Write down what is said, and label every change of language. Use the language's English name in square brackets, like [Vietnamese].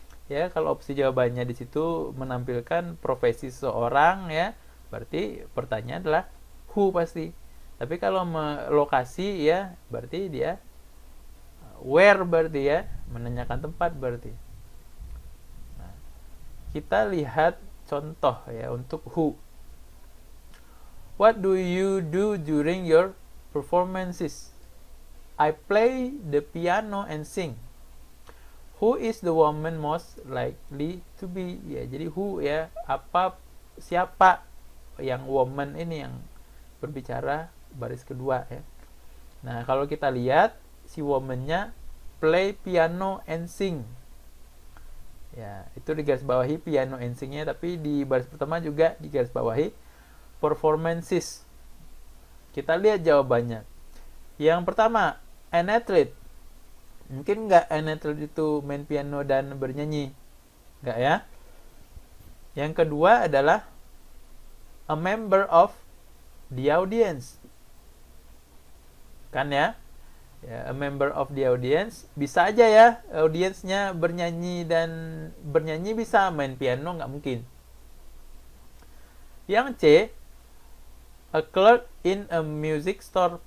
[Indonesian] Ya, kalau opsi jawabannya di situ menampilkan profesi seseorang ya, berarti pertanyaan adalah who pasti. Tapi kalau lokasi ya, berarti dia where berarti ya, menanyakan tempat berarti. Nah, kita lihat contoh ya untuk who. [English] What do you do during your performances? I play the piano and sing. Who is the woman most likely to be? [Indonesian] Ya, jadi who ya, siapa yang woman ini yang berbicara baris kedua ya. Nah, kalau kita lihat si woman-nya [English] play piano and sing. [Indonesian] Ya, itu digaris bawahi [English] piano and sing- [Indonesian] nya, tapi di baris pertama juga digaris bawahi performances. Kita lihat jawabannya. Yang pertama, [English] an athlete. [Indonesian] Mungkin nggak [English] an athlete [Indonesian] itu main piano dan bernyanyi? Nggak ya. Yang kedua adalah [English] a member of the audience. [Indonesian] Kan ya? Ya, [English] a member of the audience. [Indonesian] Bisa aja ya, audiensnya bernyanyi dan bernyanyi bisa, main piano nggak mungkin. Yang C, [English] a clerk in a music store.